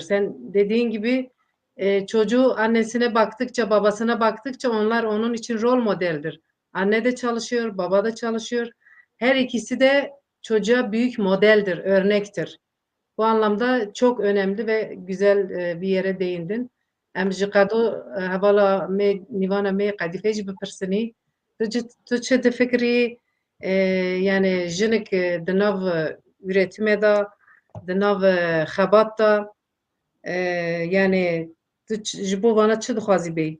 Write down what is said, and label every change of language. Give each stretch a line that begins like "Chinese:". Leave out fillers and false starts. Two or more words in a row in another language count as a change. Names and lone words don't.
Turkish: Sen dediğin gibi çocuğu annesine baktıkça, babasına baktıkça onlar onun için rol modeldir. Anne de çalışıyor, baba da çalışıyor. Her ikisi de çocuğa büyük modeldir, örnektir. Bu anlamda çok önemli ve güzel bir yere değindin.
Kurdish: Em ji qado hevala me nîvana me qedîfe jî bipirsinî tu çi difikirî yani jinik di nav üretimê da di nav xebat da yani tu ji bo vana çi dixwazî bê?